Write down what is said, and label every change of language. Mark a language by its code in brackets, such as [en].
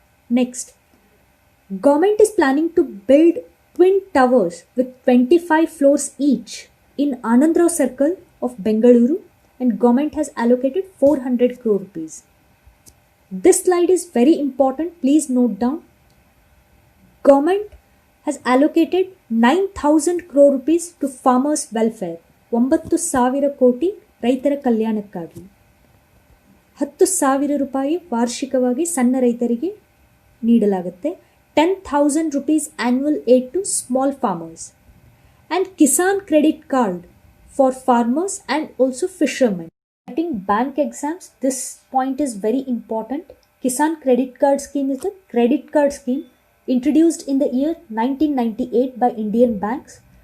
[en] Next, government is planning to build twin towers with 25 floors each in Anandrao Circle of Bengaluru, and government has allocated 400 crore rupees. This slide is very important. Please note down. Government has allocated 9,000 crore rupees to farmers' welfare. [kn] 9,000 ಕೋಟಿ ರೈತರ ಕಲ್ಯಾಣಕ್ಕಾಗಿ. 10,000 ರೂಪಾಯಿ ವಾರ್ಷಿಕವಾಗಿ ಸಣ್ಣ ರೈತರಿಗೆ ನೀಡಲಾಗುತ್ತೆ. [en] 10,000 rupees annual aid to small farmers. And Kisan credit card for farmers and also fishermen. Writing bank exams, this point is very important. Kisan credit card scheme is the credit card scheme introduced in the year 1998 by Indian banks.